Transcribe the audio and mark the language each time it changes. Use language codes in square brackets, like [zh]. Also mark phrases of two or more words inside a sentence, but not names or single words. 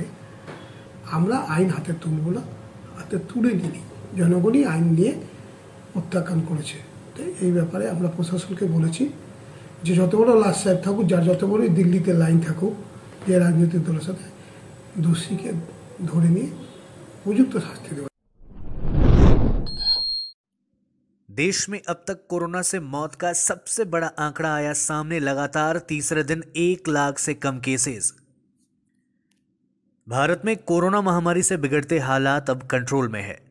[bn] আমরা আইন হাতে তুলব না, হাতে তুলে নিই। জনগণই আইন নিয়ে প্রত্যাখ্যান করেছে। তাই এই ব্যাপারে আমরা প্রশাসনকে বলেছি যে যত বড় লাশ সাহেব থাকুক, যার যত বড়ই দিল্লিতে লাইন থাকুক, যে রাজনৈতিক দলের সাথে দোষীকে ধরে নিয়ে উপযুক্ত শাস্তি দেওয়া। [hi] देश में अब तक कोरोना से मौत का सबसे बड़ा आंकड़ा आया सामने। लगातार तीसरे दिन 1 लाख से कम केसेस। भारत में कोरोना महामारी से बिगड़ते हालात अब कंट्रोल में है।